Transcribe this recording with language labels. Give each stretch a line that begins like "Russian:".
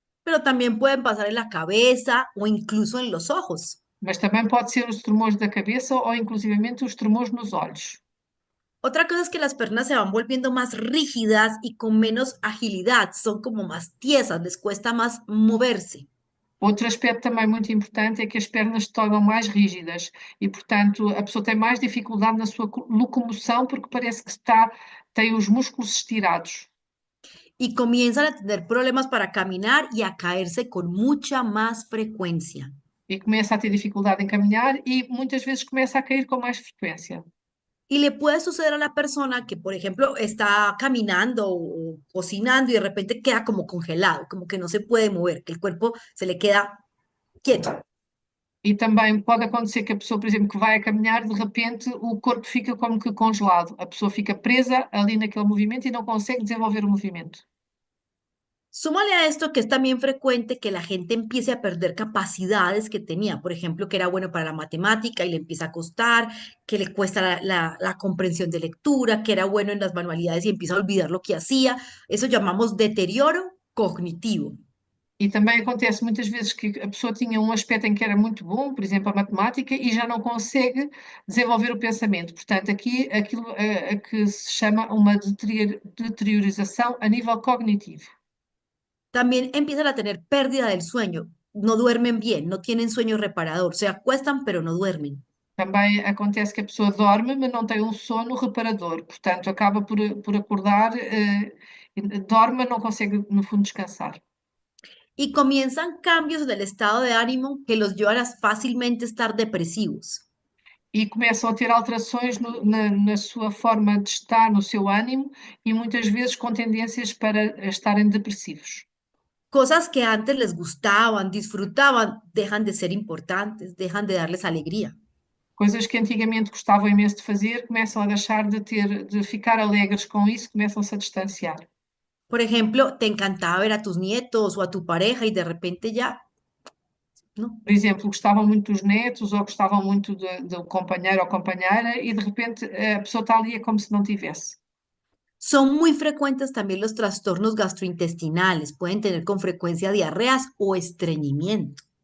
Spanish: pero también pueden pasar en la cabeza o incluso en los ojos.
Portuguese: Mas também pode ser os tremores da cabeça ou inclusivamente os tremores nos olhos.
Spanish: Otra cosa es que las personas se van volviendo más rígidas y con menos agilidad, son como más tiesas, les cuesta más moverse.
Portuguese: Outro aspecto também muito importante é que as pernas se tornam mais rígidas e, portanto, a pessoa tem mais dificuldade na sua locomoção porque parece que tem os músculos estirados
Spanish: Y comienzan a tener problemas para caminar y a caerse con mucha más frecuencia.
Portuguese: e começa a ter dificuldade em caminhar e muitas vezes começa a cair com mais frequência.
Spanish: Y le puede suceder a la persona que, por ejemplo, está caminando o cocinando y de repente queda como congelado, como que no se puede mover, que el cuerpo se le queda quieto.
Portuguese: E também pode acontecer que a pessoa, por exemplo, que vai a caminhar, de repente o corpo fica como que congelado, a pessoa fica presa ali naquele movimento e não consegue desenvolver o movimento.
Spanish: Súmale a esto que es también frecuente que la gente empiece a perder capacidades que tenía, por ejemplo, que era bueno para la matemática y le empieza a costar, que le cuesta la comprensión de lectura, que era bueno en las manualidades y empieza a olvidar lo que hacía. Eso llamamos deterioro cognitivo.
Portuguese: E também acontece muitas vezes que a pessoa tinha um aspecto em que era muito bom, por exemplo, a matemática, e já não consegue desenvolver o pensamento. Portanto, aqui aquilo a que se chama uma deteriorização a nível cognitivo.
Spanish: También empiezan a tener pérdida del sueño, no duermen bien, no tienen sueño reparador, se acuestan pero no duermen.
Portuguese: Também acontece que a pessoa dorme, mas não tem um sono reparador. Portanto, acaba por acordar, dorme, mas não consegue, no fundo, descansar.
Spanish: Y comienzan cambios en el estado de ánimo que los llevan a fácilmente estar depresivos.
Portuguese: E começam a ter alterações na sua forma de estar, no seu ânimo, e muitas vezes com tendências para estarem depressivos.
Spanish: Cosas que antes les gustaban, disfrutaban, dejan de ser importantes, dejan de darles alegría.
Portuguese: Coisas que antigamente gostavam imenso de fazer, começam a deixar de ficar alegres com isso, começam-se a distanciar.
Spanish: Por ejemplo, te encantaba ver a tus nietos o a tu pareja y de repente ya, ¿no?
Portuguese: Por exemplo, gostavam muito dos netos ou gostavam muito do companheiro ou companheira e de repente a pessoa está ali é como se não tivesse.
Spanish: Son muy frecuentes también los trastornos gastrointestinales, pueden tener con frecuencia diarreas o estreñimiento.